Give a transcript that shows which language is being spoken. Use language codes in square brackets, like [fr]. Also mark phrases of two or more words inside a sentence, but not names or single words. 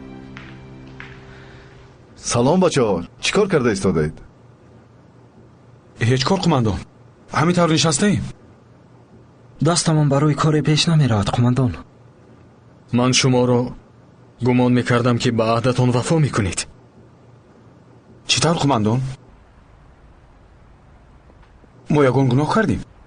[fa] سلام بچه ها، چی کار کرده ایستاده اید؟ [tg] ҳеҷ кор қумандон, ҳамин тавр нишастаем. дастамон барои коре пеш намеравад қумандон. ман шуморо гумон мекардам ки ба аҳдатон вафо мекунед. чӣ тавр қумандон? мо ягон гуноҳ кардем?